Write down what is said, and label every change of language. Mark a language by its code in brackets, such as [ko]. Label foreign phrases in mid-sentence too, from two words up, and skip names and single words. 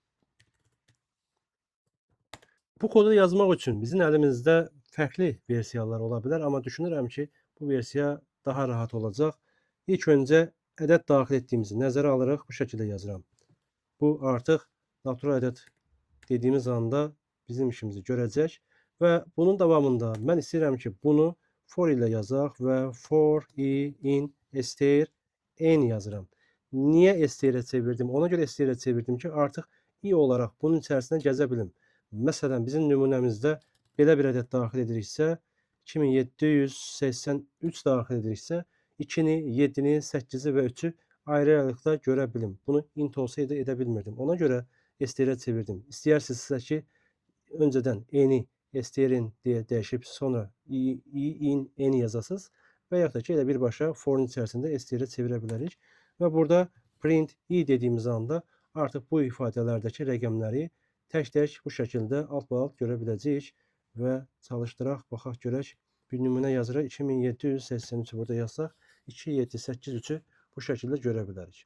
[az] Bu kodu yazmaq üçün bizim əlimizdə fərqli versiyalar ola bilər, amma düşünürəm ki, bu versiya daha rahat olacaq. İlk öncə ədəd daxil etdiyimizi nəzərə alırıq, bu şəkildə yazıram. Bu artıq natural ədəd dediyimiz anda bizim işimizi görəcək və bunun davamında mən istəyirəm ki, bunu for ilə yazaq və [en] for i in str n [az] yazıram. Niyə str-ə çevirdim? Ona görə str-ə çevirdim ki, artıq i olaraq bunun içərisində gəzə bilim. Məsələn, bizim nümunəmizdə belə bir ədəd daxil ediriksə, 2783 daxil ediriksə, 2-ni, 7-ni, 8-i və 3-ü ayrı-ayrılıqda görə bilim. Bunu int olsaydı edə bilmirdim. Ona görə str-ə çevirdim. İstəyərsinizsə ki, öncədən n-i str-in deyə dəyişib, sonra [en] i in n [az] yazasınız və yaxud da ki, elə birbaşa forun içərisində str-ə çevirə bilərik. Və burada [en] print i [az] dediyimiz anda artıq bu ifadələrdəki rəqəmləri tək-tək bu şəkildə alt-alt görə biləcəyik və çalışdıraq, baxaq görək. Bir nümunə yazırıq, 2783-ü burada yazsaq, 2783-ü bu şəkildə görə bilərik.